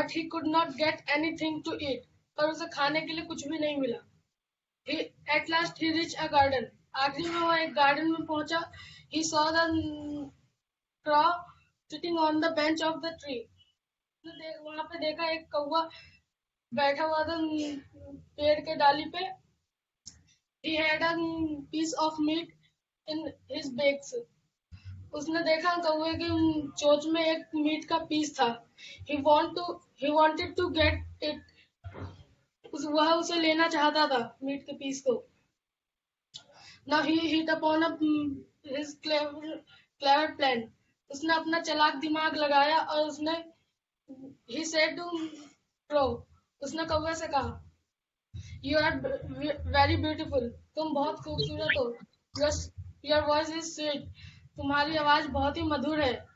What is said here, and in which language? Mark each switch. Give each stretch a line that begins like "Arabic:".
English: could not get anything to eat.
Hindi: पर उसे खाने के लिए कुछ भी नहीं मिला.
English: At last he reached a garden.
Hindi: आखिरी में वो एक गार्डन में पहुंचा.
English: He saw the crow sitting on the bench of the tree.
Hindi: वहां पे देखा एक कौवा बैठा हुआ था पेड़ के डाली पे.
English: He had a piece of meat in his beaks.
Hindi: उसने देखा कौवे की चोंच में एक मीट का पीस था.
English: He wanted to get it.
Hindi: वह उसे लेना चाहता था मीट के पीस को.
English: Now he hit upon his clever plan.
Hindi: उसने अपना चालाक दिमाग लगाया और उसने
English: he said to crow.
Hindi: उसने कौवे से कहा,
English: You are very beautiful.
Hindi: तुम बहुत खूबसूरत हो.
English: Your voice is sweet.
Hindi: तुम्हारी आवाज बहुत ही मधुर है.